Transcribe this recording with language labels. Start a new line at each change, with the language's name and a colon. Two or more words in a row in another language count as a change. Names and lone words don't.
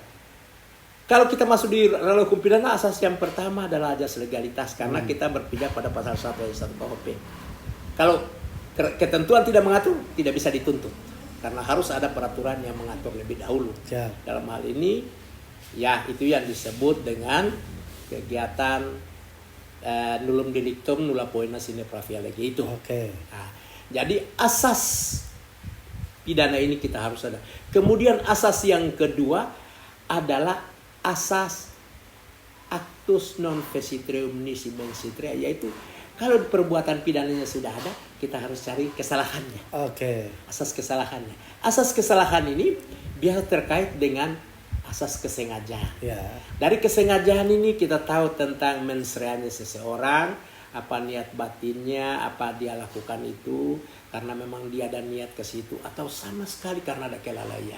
Indonesian: Kalau kita masuk di ranah hukum pidana, asas yang pertama adalah ajas legalitas, karena kita berpijak pada pasal 1 ayat 1 KUHP. Kalau ketentuan tidak mengatur, tidak bisa dituntut, karena harus ada peraturan yang mengatur lebih dahulu. Siap. Dalam hal ini, ya itu yang disebut dengan kegiatan
Latin: nullum delictum nulla poena sine pravia lege
Indonesian: itu. Oke. Nah, jadi asas pidana ini kita harus ada. Kemudian asas yang kedua adalah asas
Latin: actus non facitreum nisi mensitrea,
Indonesian: yaitu kalau perbuatan pidananya sudah ada, kita harus cari kesalahannya. Oke. Asas kesalahannya. Asas kesalahan ini biasa terkait dengan asas kesengajaan. Ya. Dari kesengajaan ini kita tahu tentang
Latin: mens reanya
Indonesian: seseorang, apa niat batinnya, apa dia lakukan itu karena memang dia ada niat ke situ atau sama sekali karena ada kelalaian.